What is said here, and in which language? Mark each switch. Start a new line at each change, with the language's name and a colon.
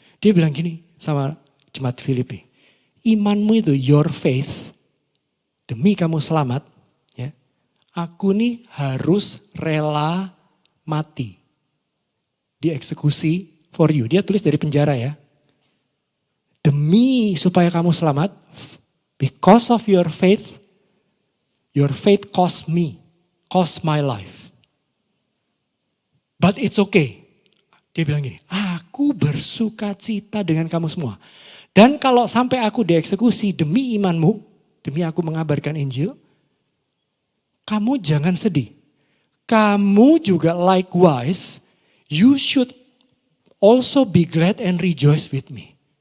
Indonesian: Dia bilang gini sama jemaat Filipi. Imanmu itu,
English: your faith,
Indonesian: demi kamu selamat, ya, aku nih harus rela mati. Dieksekusi
English: for you.
Indonesian: Dia tulis dari penjara ya. Demi supaya kamu selamat,
English: because of your faith cost me, cost my life. But it's okay.
Indonesian: Dia bilang gini, aku bersuka cita dengan kamu semua. Dan kalau sampai aku dieksekusi demi imanmu, demi aku mengabarkan Injil, kamu jangan sedih. Kamu juga
English: likewise, you should also be glad and rejoice with me.